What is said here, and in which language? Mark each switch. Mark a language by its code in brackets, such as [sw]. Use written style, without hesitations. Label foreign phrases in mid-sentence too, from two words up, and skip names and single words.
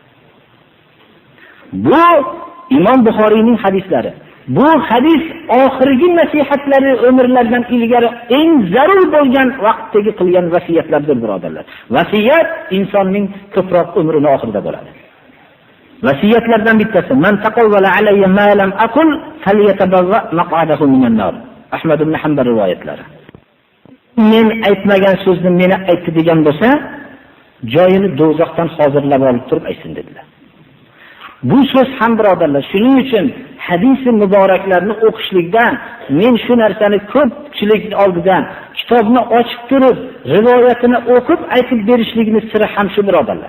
[uz] Bu Imom Buxoriyning hadislari. Bu hadis oxirgi nasihatlari umrlardan ilgari eng zarur bo'lgan vaqtdagi qilgan vasiyatlardir, birodarlar. Vasiyat insonning ko'proq umrini oxirida bo'ladi. Vasiyatlardan bittasi: [ar] "من تقوّل عليّ ما لم أقل فليتبوأ مقعده من النار." [uz] Ahmad ibn Hanbal rivoyatlari. Men aytmagan so'zni meni aytdi degan bo'lsa, joyini do'zaxdan hozirlab olib turib aytsin dedilar. Bu so'z ham, birodarlar, shuning uchun hadis muboraklarni o'qishlikda men shu narsani ko'pchilik oldida kitobni ochib turib, rivoyatini o'qib aytib berishligini siri ham shu, birodarlar.